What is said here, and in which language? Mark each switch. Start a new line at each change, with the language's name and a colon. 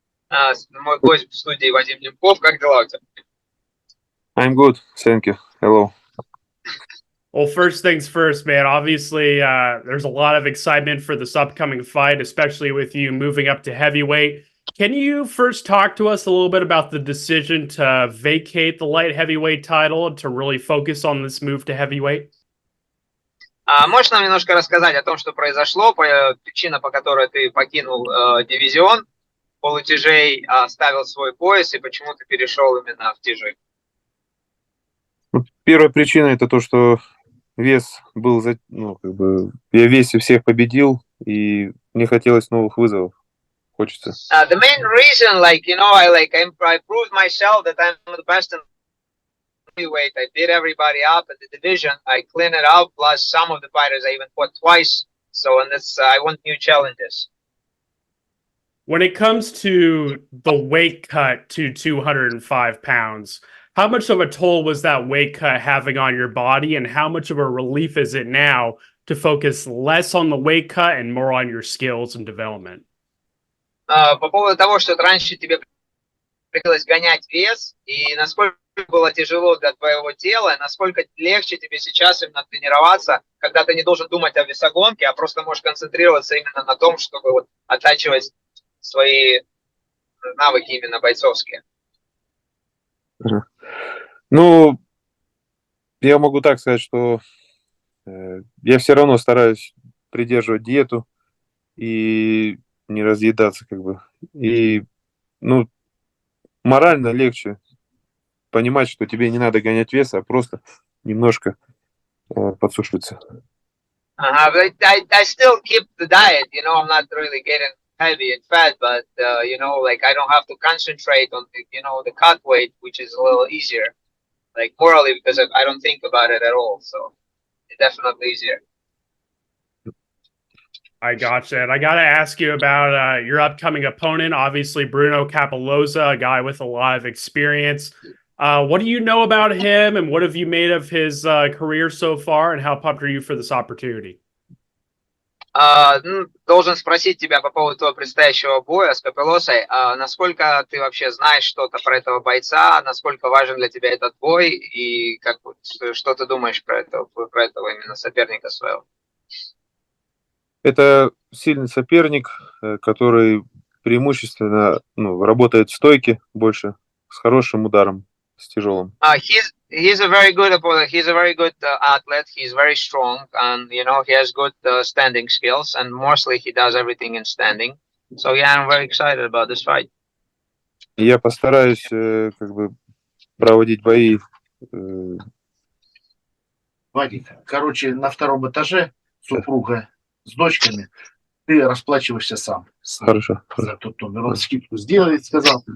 Russian: Мой гость в студии Вадим Немков. Как дела у тебя?
English: I'm good, thank you. Hello. Well, first things first, man. Obviously, there's a lot of excitement for this upcoming fight, especially with you moving up to heavyweight. Can you first talk to us a little bit about the decision to vacate the light heavyweight title and to really focus on this move to heavyweight?
Russian: Можешь нам немножко рассказать о том, что произошло, причина, по которой ты покинул дивизион полутяжей, оставил свой пояс и почему ты перешел именно в тяжи? Первая причина это то, что вес был, я в весе всех победил, и мне хотелось новых вызовов. Хочется.
English: The main reason, I proved myself that I'm the best in heavyweight. I beat everybody up in the division. I cleaned it up. Plus, some of the fighters I even fought twice. So, I want new challenges. When it comes to the weight cut to 205 pounds, how much of a toll was that weight cut having on your body, and how much of a relief is it now to focus less on the weight cut and more on your skills and development?
Russian: По поводу того, что раньше тебе приходилось гонять вес, и насколько было тяжело для твоего тела, и насколько легче тебе сейчас именно тренироваться, когда ты не должен думать о весогонке, а просто можешь концентрироваться именно на том, чтобы оттачивать свои навыки именно бойцовские. Ну, я могу так сказать, что я все равно стараюсь придерживать диету и не разъедаться, И, морально легче понимать, что тебе не надо гонять вес, а просто немножко подсушиться.
English: I still keep the diet, I'm not really getting heavy and fat, but I don't have to concentrate on the cut weight, which is a little easier, morally, because I don't think about it at all, so it's definitely easier. I gotcha. And I got to ask you about your upcoming opponent, obviously Bruno Cappelozza, a guy with a lot of experience. What do you know about him, and what have you made of his career so far, and how pumped are you for this opportunity?
Russian: Должен спросить тебя по поводу твоего предстоящего боя с Капеллозой. Насколько ты вообще знаешь что-то про этого бойца, насколько важен для тебя этот бой, и что ты думаешь про этого именно соперника своего? Это сильный соперник, который преимущественно работает в стойке больше, с хорошим ударом, с тяжелым.
English: He's a very good opponent. He's a very good athlete. He's very strong, and he has good standing skills. And mostly he does everything in standing. So yeah, I'm very excited about this fight.
Russian: Я постараюсь проводить бои. Вадик, на втором этаже супруга с дочками. Ты расплачиваешься сам. Хорошо. За тот номер. Он скидку сделает, сказал.